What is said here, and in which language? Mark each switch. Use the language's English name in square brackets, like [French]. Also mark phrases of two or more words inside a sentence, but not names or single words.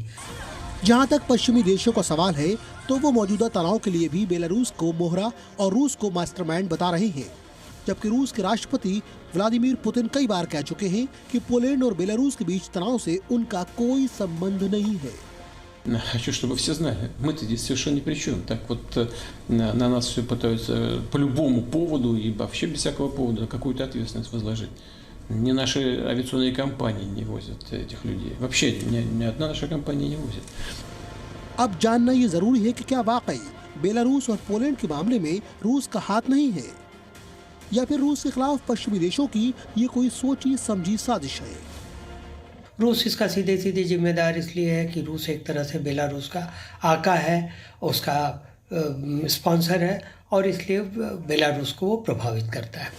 [Hindi] जहां तक पश्चिमी देशों का सवाल है तो वो मौजूदा तनाव के लिए भी बेलारूस को मोहरा और रूस को मास्टरमाइंड बता रहे हैं, जबकि रूस के राष्ट्रपति व्लादिमीर पुतिन कई बार कह चुके हैं कि पोलैंड और बेलारूस के बीच तनाव से उनका कोई संबंध नहीं है। [Russian] Хочу, чтобы все знали, мы-то здесь совершенно ни при чем. Так вот на нас все пытаются по любому поводу и вообще без всякого повода какую-то ответственность возложить. Ни наши авиационные компании не возят этих людей. Вообще ни одна наша компания не возит. [Hindi] अब जानना ये जरूरी है कि क्या वाकई बेलारूस और पोलैंड के मामले में रूस का हाथ नहीं है, या फिर रूस के खिलाफ पश्चिमी देशों की ये कोई सोची समझी साजिश है। रूस इसका सीधे सीधे जिम्मेदार इसलिए है कि रूस एक तरह से बेलारूस का आका है, उसका स्पॉन्सर है और इसलिए बेलारूस को वो प्रभावित करता है।